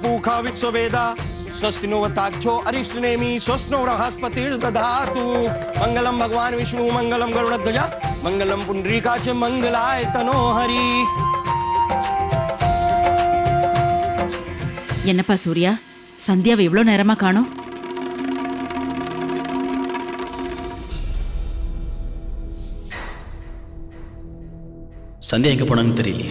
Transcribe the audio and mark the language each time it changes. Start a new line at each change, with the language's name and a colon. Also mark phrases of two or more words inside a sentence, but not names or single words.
Sanskrit: पूखा विश्ववेदा स्वस्ति नो वताक्षो अरिष्टनेमि स्वस्ति नो बृहस्पतिर्दधातु मंगलम भगवान विष्णु मंगलम गरुड़ध्वज मंगलम पुंडरीकाच मंगलाय तनोहरि.
Tamil: என்னப்பா சூர்யா, சந்தியாவை இவ்வளவு நேரமா காணோம்? சந்தியா எங்க போனான்னு தெரியலையே.